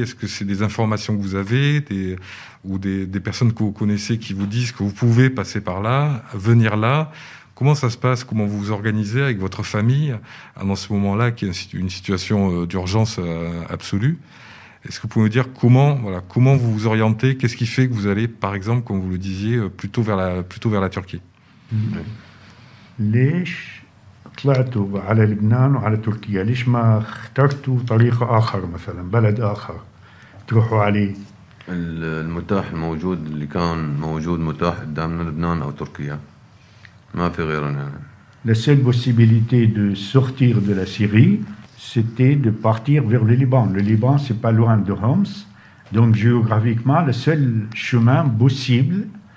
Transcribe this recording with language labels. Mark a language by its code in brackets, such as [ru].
[fr] Est-ce que c'est des informations que vous avez, ou des personnes que vous connaissez qui vous disent que vous pouvez passer par là, venir là? Comment ça se passe? Comment vous vous organisez avec votre famille dans ce moment-là, qui est une situation d'urgence absolue? Est-ce que vous pouvez me dire comment vous vous orientez? Qu'est-ce qui fait que vous allez, par exemple, comme vous le disiez, plutôt vers la Turquie? [ar] ليش طلعتوا على لبنان وعلى تركيا؟ ليش ما اخترتوا طريق آخر مثلا بلد آخر تروحوا عليه؟ المتاح الموجود اللي كان موجود متاح قدامنا لبنان أو تركيا، ما في غيرهم يعني. [fr] La seule possibilité de sortir de la Syrie, c'était de partir vers le Liban. Le Liban, c'est pas loin de Homs, donc géographiquement, le seul chemin possible.